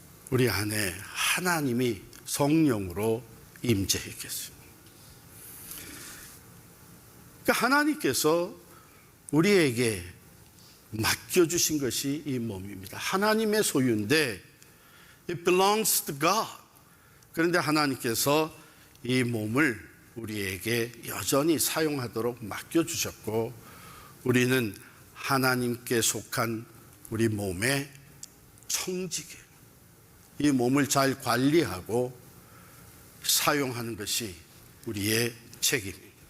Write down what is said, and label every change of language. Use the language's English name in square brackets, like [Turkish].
[Korean] 우리 안에 하나님이 성령으로 임재했겠습니다. 그러니까 하나님께서 우리에게 맡겨주신 것이 이 몸입니다. 하나님의 소유인데 [English] It belongs to God. [Korean] 그런데 하나님께서 이 몸을 우리에게 여전히 사용하도록 맡겨주셨고, 우리는 하나님께 속한 우리 몸의 청지기, 이 몸을 잘 관리하고 사용하는 것이 우리의 책임입니다.